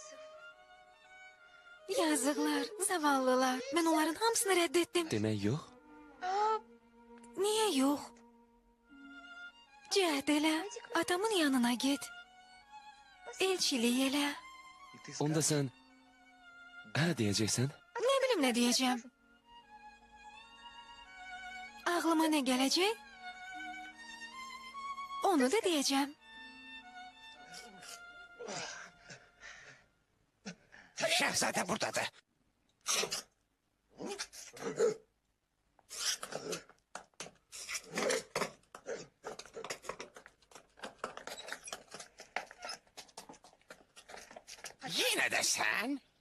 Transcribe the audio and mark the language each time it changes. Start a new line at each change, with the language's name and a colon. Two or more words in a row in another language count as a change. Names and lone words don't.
Azerbaijani: Yazıqlar, zavallılar. Mən onların hamısını reddettim. Demək yox.
Turkish: Niye yok?
Azerbaijani: Cəhd elə, atamın yanına git. Elçilik elə. Onda sən hə deyəcəksən.
Turkish: Ne bileyim ne diyeceğim. Ağlıma ne gelecek? Onu da diyeceğim. Şehzade buradadır. Yine de sen?